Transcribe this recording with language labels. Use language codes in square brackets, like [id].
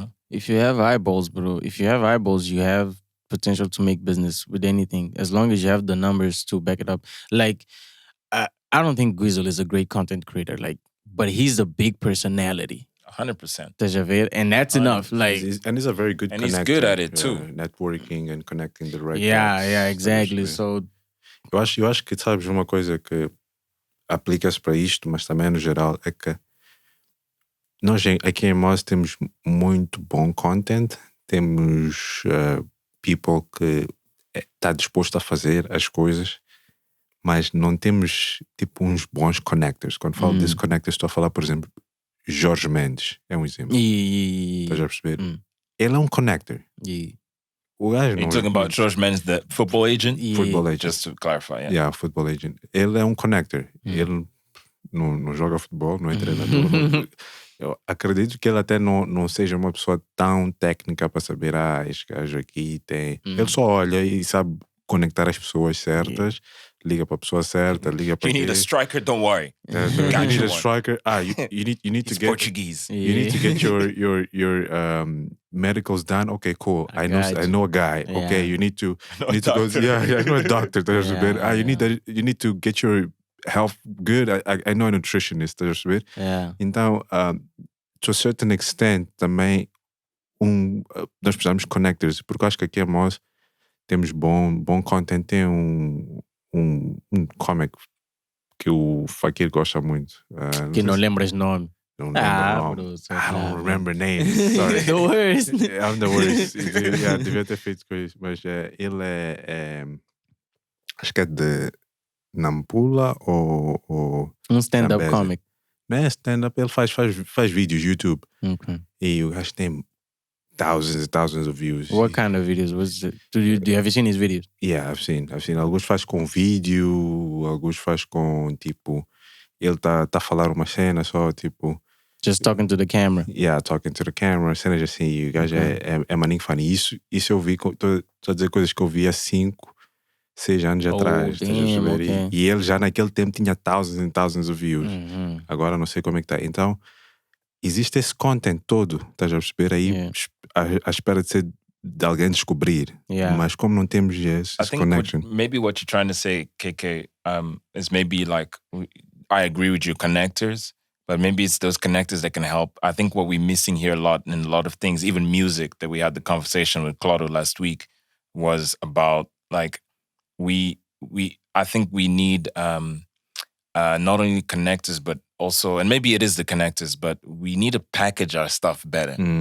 [en] If you have eyeballs, bro, you have potential to make business with anything, as long as you have the numbers to back it up. Like, I don't think Gwizzle is a great content creator, but he's a big personality. 100%. And that's enough. Like, he's a very good connector. And he's good at it too. Networking and connecting the right dots. Yeah, exactly. So, [pt] eu acho que, sabes, uma coisa que aplica-se para isto, mas também no geral, é que nós aqui em Moz temos muito bom content, temos people que está disposto a fazer as coisas, mas não temos tipo uns bons connectors. Quando falo desses connectors, estou a falar, por exemplo, Jorge Mendes é um exemplo. Estás a perceber? Ele é um connector. O gajo [en] You're talking about George Mendes, the football agent? Football agent. Just to clarify, Yeah, football agent. [pt] Ele é um connector. Ele não joga futebol, não é treinador. Eu acredito que ele até não seja uma pessoa tão técnica para saber, este gajo aqui tem... Ele só olha e sabe conectar as pessoas certas, liga para a pessoa certa, liga para... [en] You need a striker, don't worry. You need a striker. You need to It's get... Portuguese. You need to get your medicals done. Okay, cool. I know a guy. Yeah. Okay, you need to go... Yeah, I know a doctor. You need to get your health good. I know a nutritionist. [pt] Então, [en] to a certain extent, [pt] também nós precisamos de connectors, porque acho que aqui a Moz temos bom content. Tem um comic que o Fakir gosta muito. que não lembras nome. [en] Don't remember I don't remember names. Sorry. The worst. I'm the worst. [pt] Devia ter feito com isso. Mas ele é acho que é de Nampula ou Um stand-up Zambezi. [en] comic. [pt] Não é stand-up, ele faz vídeos YouTube. [en] Okay. [pt] E o gajo tem [en] thousands and thousands of views. What kind of videos? Do you have you seen his videos? Yeah, I've seen. [pt] Alguns faz com vídeo, alguns faz com, tipo, ele tá a falar uma cena só, tipo... [en] Just talking to the camera. Yeah, talking to the camera, [pt] cenas assim, e o gajo é maninho funny. Isso eu vi, tô a dizer coisas que eu vi há 5, 6 anos atrás. Estás a perceber? [en] Okay. [pt] E ele já naquele tempo tinha [en] thousands and thousands of views. [pt] Agora não sei como é que tá. Então, existe esse content todo, estás a perceber aí, à espera de alguém descobrir. Mas como não temos esse connection. [en] Maybe what you're trying to say, KK, is maybe like, I agree with you, connectors, but maybe it's those connectors that can help. I think what we're missing here a lot in a lot of things, even music, that we had the conversation with Claudio last week, was about like, I think we need not only connectors, but also, and maybe it is the connectors, but we need to package our stuff better.